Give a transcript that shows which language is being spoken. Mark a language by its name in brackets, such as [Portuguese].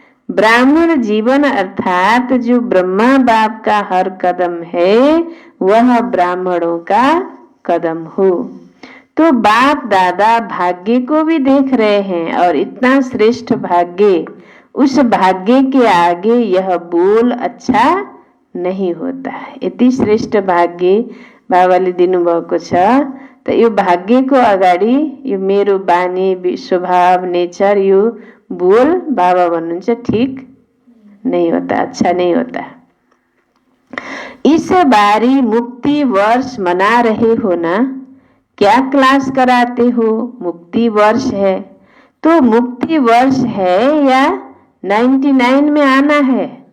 [Hindi] ब्राह्मण जीवन अर्थात जो ब्रह्मा बाप का हर कदम है, वह ब्राह्मणों का कदम हो। तो बाप दादा भाग्य को भी देख रहे हैं, और इतना श्रेष्ठ भाग्य, उस भाग्य के आगे यह बोल अच्छा नहीं होता है। [Nepali] यति श्रेष्ठ भाग्य बाबाले दिनुभएको छ, त यो भाग्यको अगाडि यो मेरो बानी स्वभाव नेचर, यो बोल बाबा भन्नुहुन्छ [Hindi] ठीक नहीं होता, अच्छा नहीं होता। इस बारी मुक्ति वर्ष मना रहे हो ना? क्या क्लास कराते हो? मुक्ति वर्ष है तो मुक्ति वर्ष है या 99 में आना है?